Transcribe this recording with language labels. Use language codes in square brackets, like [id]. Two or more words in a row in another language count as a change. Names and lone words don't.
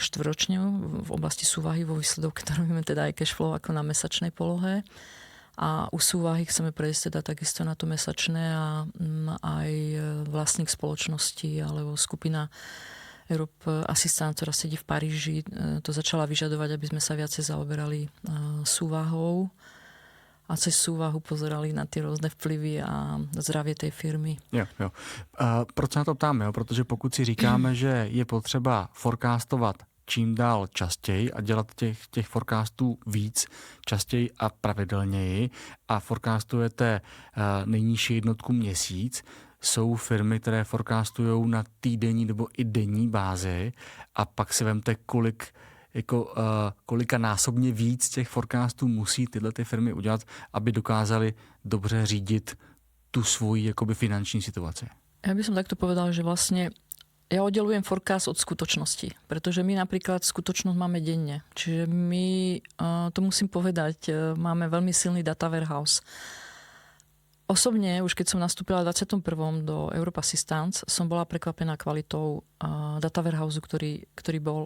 [sk] štvrťročne v oblasti súvahy vo výsledovke, to robíme teda aj [en] cash flow [sk] ako na mesačnej polohe a u súvahy chceme prejsť teda takisto na to mesačné a aj vlastník spoločnosti alebo skupina Europe Assistance, ktorá sedí v Paríži, to začala vyžadovať, aby sme sa viacej zaoberali súvahou a cez súvahu pozerali na ty různé vplyvy a zdravě té firmy. [cs] Jo. Proč se na to ptáme? Jo? Protože pokud si říkáme, že je potřeba forecastovat čím dál častěji a dělat těch forecastů víc, častěji a pravidelněji a forecastujete nejnižší jednotku měsíc, jsou firmy, které forecastujou na týdenní nebo i denní bázi a pak si vemte, kolika násobně víc těch forecastů musí tyhle ty firmy udělat, aby dokázali dobře řídit tu svoji jakoby finanční situaci. [sk] Ja by som takto povedal, že vlastne ja oddelujem forecast od skutočnosti, pretože my napríklad skutočnosť máme denne. Čiže my, to musím povedať, máme veľmi silný [en] data warehouse. [sk] Osobne, už keď som nastúpila v 21. do Europe Assistance, som bola prekvapená kvalitou [en] data warehouse, [sk] ktorý bol.